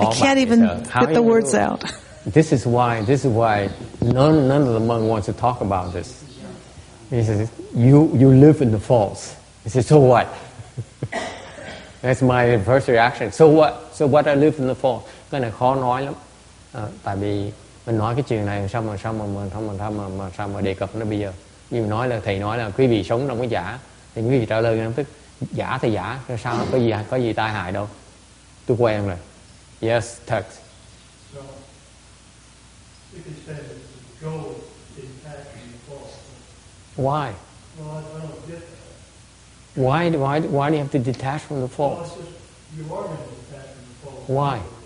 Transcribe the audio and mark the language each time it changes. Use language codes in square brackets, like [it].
[en] I can't even get the words out. This is why none of the monks wants to talk about this. He says, you live in the false. He says, so what? That's my first reaction. So what? So what I live in the false? [vi] Cái này khó nói lắm. Tại vì mình nói cái chuyện này sao mà đề cập nó bây giờ. Nhưng nói là thầy nói là quý vị sống trong cái giả, thì quý vị trả lời ngay tức giả thì giả, sao có gì tai hại đâu. Tôi quen rồi. [en] Yes, text. So, you could say that the goal is attaching the false. Why? Well, I don't get that. Why do you have to detach from the Well, false? it's just, you are going to detach from the false. Why?